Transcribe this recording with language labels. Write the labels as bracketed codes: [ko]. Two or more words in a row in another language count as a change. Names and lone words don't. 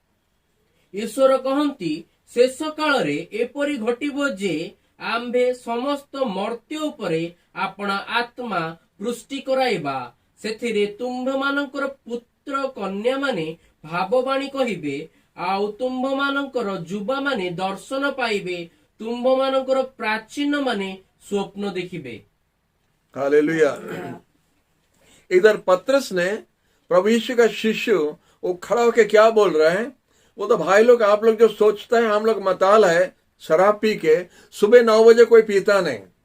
[or] ଈଶ୍ୱର କହନ୍ତି, ଶେଷ କାଳରେ ଏପରି ଘଟିବ ଯେ ଆମ୍ଭେ ସମସ୍ତ ମର୍ତ୍ତ୍ୟ ଉପରେ ଆପଣା ଆତ୍ମା ବୃଷ୍ଟି କରାଇବା। ସେଥିରେ ତୁମ୍ଭମାନଙ୍କର ପୁତ୍ର କନ୍ୟାମାନେ ଭାବବାଣୀ କହିବେ, ଆଉ ତୁମ୍ଭମାନଙ୍କର ଯୁବାମାନେ ଦର୍ଶନ ପାଇବେ, ତୁମ୍ଭମାନଙ୍କର ପ୍ରାଚୀନ ମାନେ ସ୍ୱପ୍ନ ଦେଖିବେ। [hi] हालेलुया। इधर पत्रस ने प्रभु यीशु का शिष्य वो खड़ा होके क्या बोल रहे हैं, वो तो भाई लोग आप लोग जो सोचते हैं हम लोग मताल है शराब पी के, सुबह 9 बजे कोई पीता नहीं।